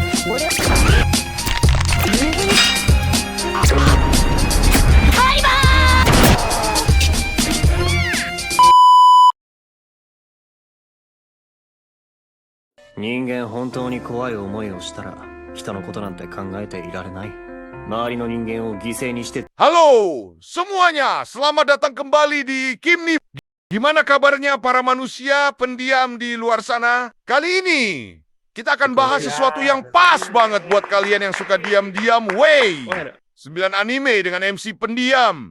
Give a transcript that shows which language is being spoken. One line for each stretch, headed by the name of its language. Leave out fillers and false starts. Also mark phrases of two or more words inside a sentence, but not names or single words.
Japanese: 人間本当に怖い思いをしたら人のことなんて考えていられない。周りの人間を犠牲にして。
Indonesian: Halo semuanya, selamat datang kembali di Kimni. Gimana kabarnya para manusia pendiam di luar sana? Kali ini kita akan bahas sesuatu yang pas banget buat kalian yang suka diam-diam. Wey, 9 anime dengan MC pendiam.